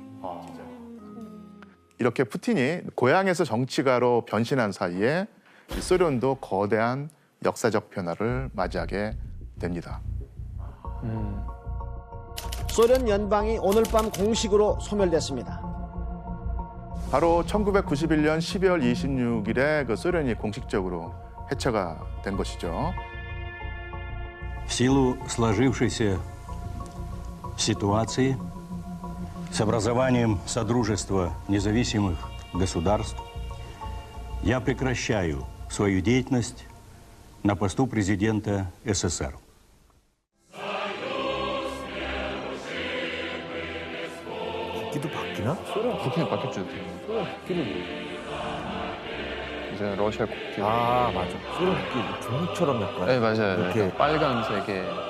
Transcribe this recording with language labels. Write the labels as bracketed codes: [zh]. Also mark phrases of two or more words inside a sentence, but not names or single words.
[ko] 이렇게 푸틴이 고향에서 정치가로 변신한 사이에 소련도 거대한 역사적 변화를 맞이하게 됩니다. 소련 연방이 오늘 밤 공식으로 소멸됐습니다. 바로 1991년 12월 26일에 그 소련이 공식적으로 해체가 된 것이죠. [ru] В силу сложившейся ситуации с образованием Содружества независимых государств я прекращаю свою деятельность на посту президента СССР. [ko] 국기도 바뀌나? 국기는 바뀌었죠. 소련 국기를 뭐. 이제 러시아 국기. 아 맞아. 소련 국기 종이처럼 약간. 네 맞아요. 이렇게. 이렇게 빨간색에